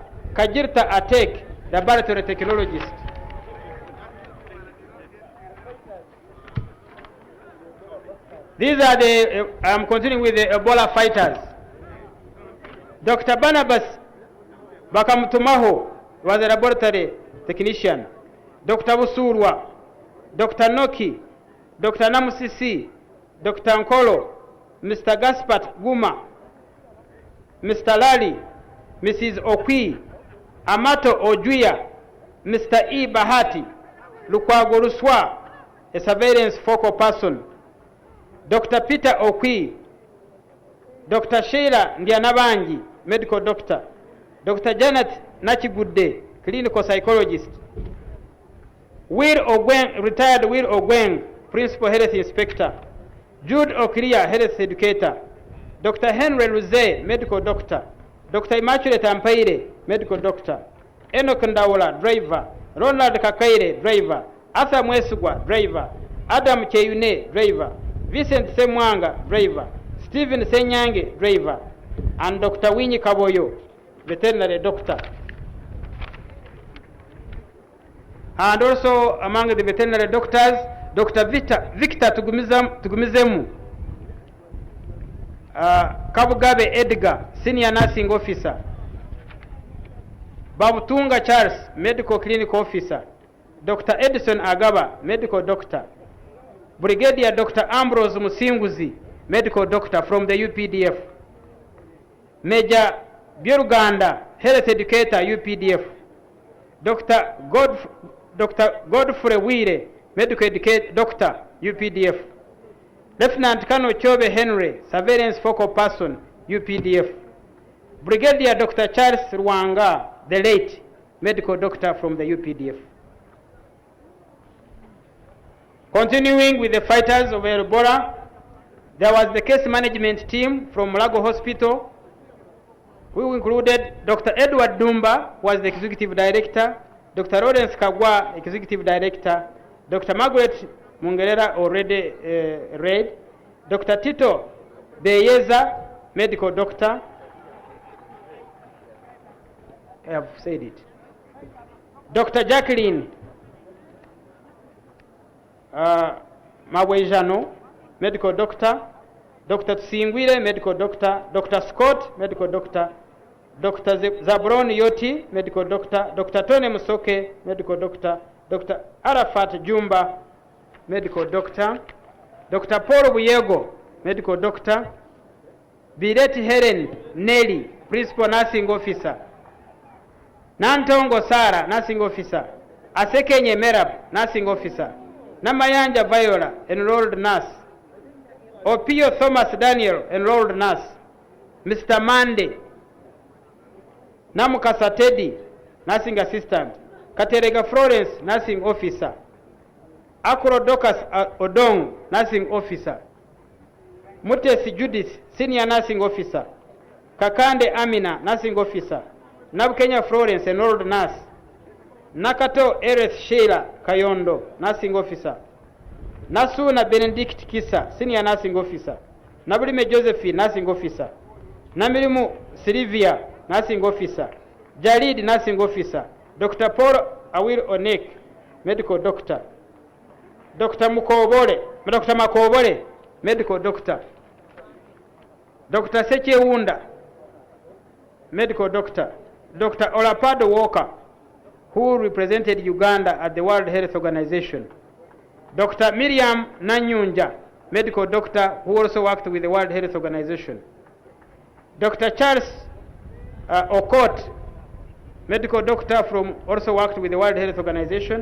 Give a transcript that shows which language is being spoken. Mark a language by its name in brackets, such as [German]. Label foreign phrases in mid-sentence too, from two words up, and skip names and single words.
[English] Kajirta Atek, laboratory technologist. These are the, I'm continuing with the Ebola fighters. Dr. Barnabas Bakamutumaho was a laboratory technician. Dr. Busurwa, Dr. Noki, Dr. Namusisi, Dr. Nkolo, Mr. Gaspat Guma, Mr. Lali, Mrs. Okwi, Amato Ojuya, Mr. E. Bahati, Lukwago Ruswa, a surveillance focal person, Dr. Peter Okwi, Dr. Sheila Ndianabangi, medical doctor, Dr. Janet Nachigude, clinical psychologist, Will Ogwen, retired Will Ogwen, principal health inspector, Jude Okria, health educator, Dr. Henry Luze, medical doctor, Dr. Immaculate Ampaire, medical doctor, Enoch Ndawula, driver, Ronald Kakaire, driver, Arthur Mwesugwa, driver, Adam Cheyune, driver, Vincent Semwanga, driver, Stephen Senyange, driver, and Dr. Winnie Kaboyo, veterinary doctor. And also among the veterinary doctors, Dr. Victor Tugumizemu, Kabugabe Edgar, senior nursing officer, Babutunga Charles, medical clinic officer, Dr. Edison Agaba, medical doctor, Brigadier Dr. Ambrose Musinguzi, medical doctor from the UPDF, Major Byuruganda, health educator, UPDF, Dr. Godfrey Wire, medical educator, doctor, UPDF, Lieutenant Colonel Chobe Henry, surveillance focal person, UPDF, Brigadier Dr. Charles Rwanga, the late, medical doctor from the UPDF. Continuing with the fighters of Ebola, there was the case management team from Mulago Hospital, who included Dr. Edward Dumba, who was the executive director, Dr. Lawrence Kagwa, executive director, Dr. Margaret Mungerera, already read, Dr. Tito Beyeza, medical doctor, I have said it, Dr. Jacqueline Mabwejano, medical doctor. Dr. Tsingwire, medical doctor. Dr. Scott, medical doctor. Dr. Zabron Yoti, medical doctor. Dr. Tony Musoke, medical doctor. Dr. Arafat Jumba, medical doctor. Dr. Paul Buyego, medical doctor. Bireti Helen Nelly, principal nursing officer. Nantongo Sara, nursing officer. Asekenye Merab, nursing officer. Namayanja Viola, enrolled nurse. Opio Thomas Daniel, enrolled nurse. Mr. Mande. Namukasa Teddy, nursing assistant. Katerega Florence, nursing officer. Akuro Docas Odong, nursing officer. Mutesi Judith, senior nursing officer. Kakande Amina, nursing officer. Nabukenya Florence, enrolled nurse. Nakato Ereth Sheila Kayondo, nursing officer. Nasuna Benedict Kisa, senior nursing officer. Nabulime Josephine, nursing officer. Namirimu Sylvia, nursing officer. Jalid, nursing officer. Dr. Paul Awil Onek, medical doctor. Dr. Makobole, medical doctor. Dr. Seche Wunda, medical doctor. Dr. Olapado Walker, who represented Uganda at the World Health Organization. Dr. Miriam Nanyunja, medical doctor, who also worked with the World Health Organization. Dr. Charles Okot, medical doctor also worked with the World Health Organization.